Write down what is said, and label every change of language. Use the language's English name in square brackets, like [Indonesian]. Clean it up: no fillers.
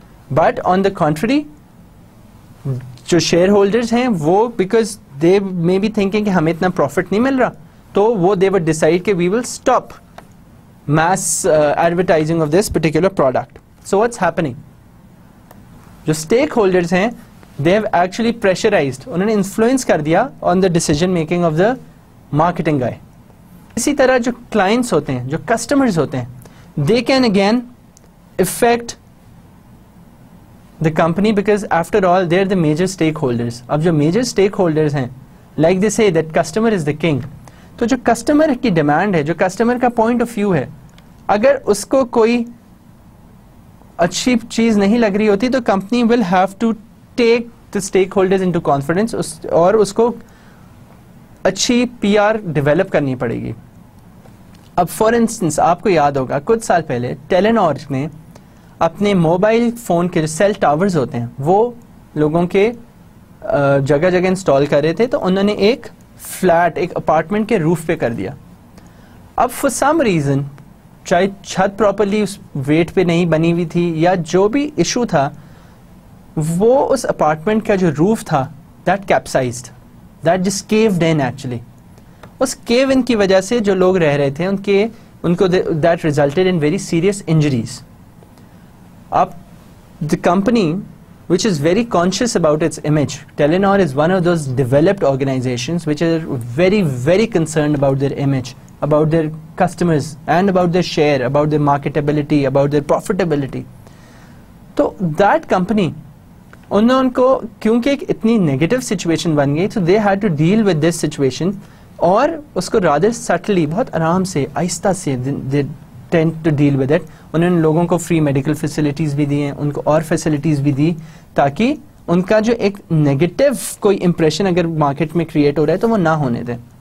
[English] but on the country [Urdu] جو share holders ہیں وہ [English] because they may be thinking [Urdu] کہ ہمیں اتنا پروفٹ نہیں مل رہا, تو وہ [English] they would decide [Urdu] کہ [English] We will stop mass advertising of this particular product. So what's happening? [Urdu] جو اسٹیک ہولڈرز ہیں [English] they have actually pressurized, [Urdu] انہوں نے انفلوئنس کر دیا [English] on the decision making of the marketing guy. [Urdu] اسی طرح جو کلائنٹس ہوتے ہیں, جو کسٹمرز ہوتے ہیں, [English] they can again affect the company because after all they're the major stakeholders. [Urdu] اب جو major stakeholders ہیں, [English] like they say that customer is the king, [Urdu] تو جو کسٹمر کی ڈیمانڈ ہے, جو کسٹمر کا پوائنٹ آف ویو ہے, اگر اس کو کوئی اچھی چیز نہیں لگ رہی ہوتی تو company [English] will have to take the stakeholders into confidence [Urdu] اور اس کو اچھی پی آر ڈیولپ کرنی پڑے گی. اب فار انسٹنس آپ کو یاد ہوگا کچھ سال پہلے ٹیلینور نے اپنے موبائل فون کے جو سیل ٹاورز ہوتے ہیں وہ لوگوں کے جگہ جگہ انسٹال کر رہے تھے, تو انہوں نے ایک فلیٹ, ایک اپارٹمنٹ کے روف پہ کر دیا. اب [English] for some reason, [Urdu] چاہے چھت پراپرلی اس ویٹ پہ نہیں بنی ہوئی تھی یا جو بھی ایشو تھا, وہ اس اپارٹمنٹ کا جو روف تھا [English] That capsized, that just queued in actually. [Urdu] اس کیو ان کی وجہ سے جو لوگ رہ رہے تھے ان کو [English] That resulted in very serious injuries. اب the company which is very conscious about its image, Telenor is one of those developed organizations which are very, very concerned about their image, about their customers and about their share, about their marketability, about their profitability. So that company [Urdu] انہوں ان کو کیونکہ ایک اتنی negative situation بن گئی تو [English] they had to deal with this situation, [Urdu] اور اس کو [English] rather subtly [Urdu] بہت آرام سے آہستہ سے [English] They tend to deal with it. [Urdu] انہوں نے لوگوں کو فری میڈیکل فیسلٹیز بھی دی ہیں, ان کو اور فیسلٹیز بھی دی تاکہ ان کا جو ایک نیگیٹو کوئی امپریشن اگر مارکیٹ میں کریٹ ہو رہا ہے تو وہ نہ ہونے دیں.